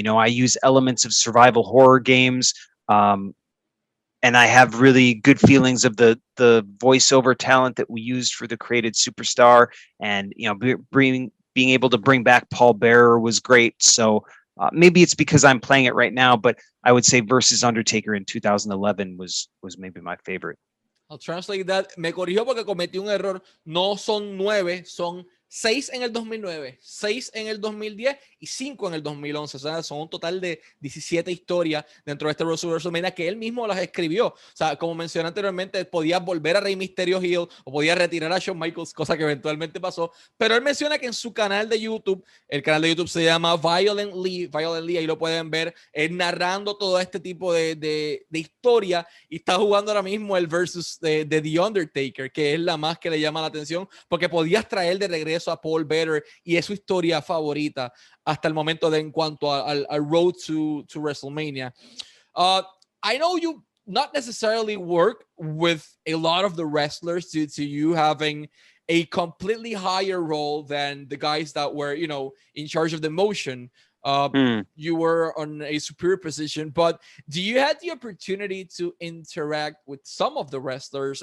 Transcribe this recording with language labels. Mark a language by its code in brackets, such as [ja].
[en] I use elements of survival horror games. And I have really good feelings of the voiceover talent that we used for the created superstar, and being able to bring back Paul Bearer was great. So maybe it's because I'm playing it right now, but I would say versus Undertaker in 2011 was maybe my favorite. I'll translate that. [es] Me corrigió porque cometí un error. No son 9, son 6 en el 2009, 6 en el 2010 y 5 en el 2011. O sea, son un total de 17 historias dentro de este Road to WrestleMania que él mismo las escribió. O sea, como mencioné anteriormente, podía volver a Rey Mysterio heel o podía retirar a Shawn Michaels, cosa que eventualmente pasó. Pero él menciona que en su canal de YouTube, el canal de YouTube se llama Violent Lee, ahí lo pueden ver, narrando todo este tipo de historia, y está jugando ahora mismo el versus de The Undertaker, que es la más que le llama la atención, porque podías traer de regreso a Paul Bearer y es su historia favorita hasta el momento en cuanto al road to WrestleMania. [en] I know you not necessarily work with a lot of the wrestlers due to you having a completely higher role than the guys that were, you know, in charge of the motion. You were on a superior position, but do you have the opportunity to interact with some of the wrestlers?